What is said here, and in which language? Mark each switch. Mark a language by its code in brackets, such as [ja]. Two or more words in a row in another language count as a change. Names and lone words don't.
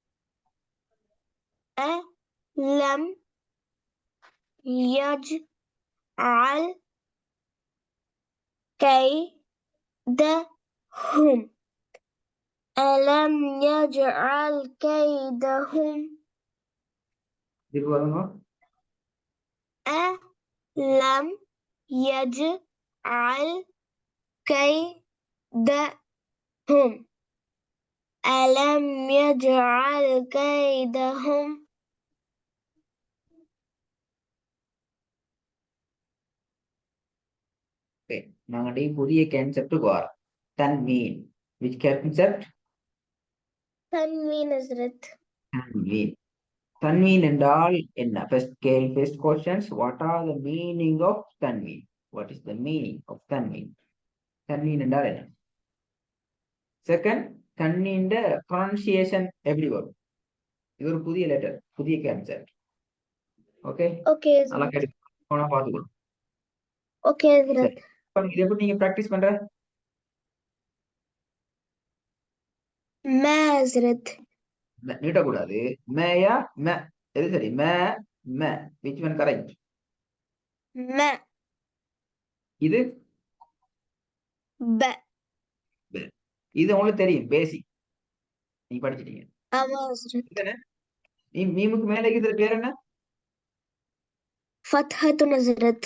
[ar] ألم يجعل كيدهم ألم يجعل كيدهم [ta] திருப்பி வருங்க. [ar] ألم يجعل كيدهم ألم يجعل كيدهم [ta] Okay, நாங்க புதிய கான்செப்டுக்கு வரோம். தன்வீன். [en] Which concept? [ar] تنوين أزرق [ta] தன்வீன். தன்வீன் என்றால் என்ன? [en] First questions. What are the meaning of தன்வீன்? What is the meaning of தன்வீன்? [ta] தன்வீன் என்றால் என்ன? செகண்ட், தன்வீன் pronunciation எப்படி வரும்? இது ஒரு புதிய லெட்டர், புதிய கான்செப்ட். ஓகே, ஓகே நல்லா கேட்டு பார்த்துக்கணும். ஓகே இதை எப்படி நீங்க பிராக்டிஸ் பண்ற? [ar] ما أزرق [ta] நீட்டக்கூடாது. மேயா மே, எது சரி? மே ம. [en] which one correct? [ta] ம இது ப ப. இது உங்களுக்கு தெரியும் பேசிக், நீ படிச்சிட்டீங்க. ஆமா ஹஸ்ரத். இதுதானே? மீமுக்கு மேல இருக்கிறது பேர் என்ன? ஃபத்ஹத்துன் ஹஸ்ரத்.